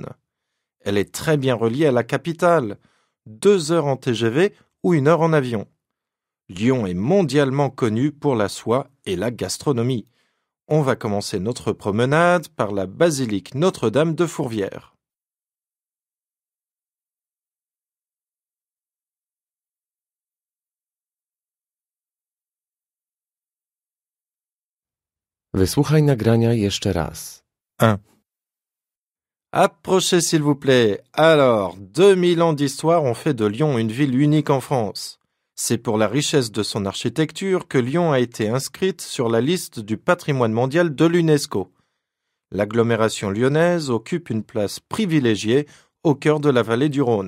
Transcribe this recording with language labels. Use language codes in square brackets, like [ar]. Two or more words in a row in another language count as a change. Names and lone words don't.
[fr] Elle est très bien reliée à la capitale, 2 heures en TGV ou 1 heure en avion. Lyon est mondialement connu pour la soie et la gastronomie. On va commencer notre promenade par la basilique Notre-Dame de Fourvière. [pl] Wysłuchaj nagrania jeszcze raz. 1. [fr] Approchez s'il vous plaît. Alors, 2000 ans d'histoire ont fait de Lyon une ville unique en France. C'est pour la richesse de son architecture que Lyon a été inscrite sur la liste du patrimoine mondial de l'UNESCO. L'agglomération lyonnaise occupe une place privilégiée au cœur de la vallée du Rhône.